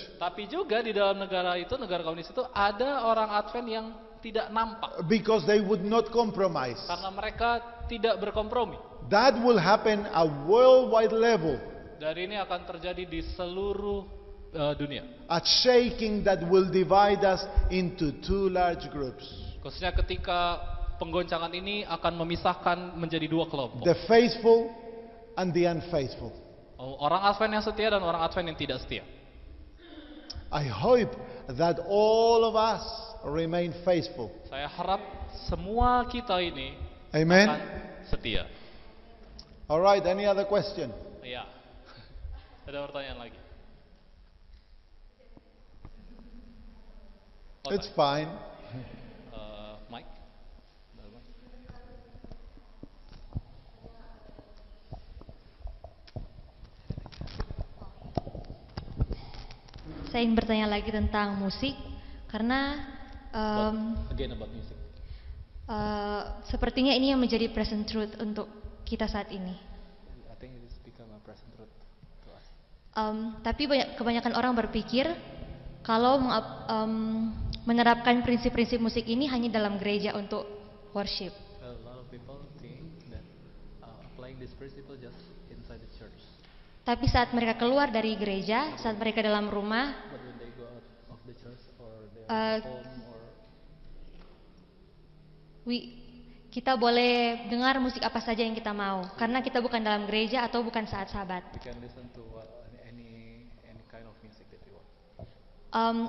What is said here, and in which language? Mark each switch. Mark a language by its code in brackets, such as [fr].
[id] Tapi juga di dalam negara komunis itu ada orang Advent yang tidak nampak. [en] Because they would not compromise. [id] Karena mereka tidak berkompromi. [en] That will happen at worldwide level. [id] Dan ini akan terjadi di seluruh dunia. [en] A shaking that will divide us into two large groups. [id] Khususnya ketika penggoncangan ini akan memisahkan menjadi dua kelompok. [en] The faithful and the unfaithful. [id] Orang Advent yang setia dan orang Advent yang tidak setia. [en] I hope that all of us remain faithful. [id] Saya harap semua kita ini [en] Amen. [id] akan setia. [en] Alright, any other question? [id] Iya. Ada pertanyaan lagi? [en] It's fine. Mike. [id] Saya ingin bertanya lagi tentang musik karena [en] Again about music. [id] sepertinya ini yang menjadi present truth untuk kita saat ini. [en] I think it has become a present truth to us. [id] Tapi kebanyakan orang berpikir kalau menerapkan prinsip-prinsip musik ini hanya dalam gereja untuk worship. [en] A lot of people think that applying this principle just inside the church. [id] Tapi saat mereka keluar dari gereja, saat mereka dalam rumah, [en] But when they go out of the church or they are at home or [id] kita boleh dengar musik apa saja yang kita mau, karena kita bukan dalam gereja atau bukan saat sabat. [en] we can listen to any kind of music that we want.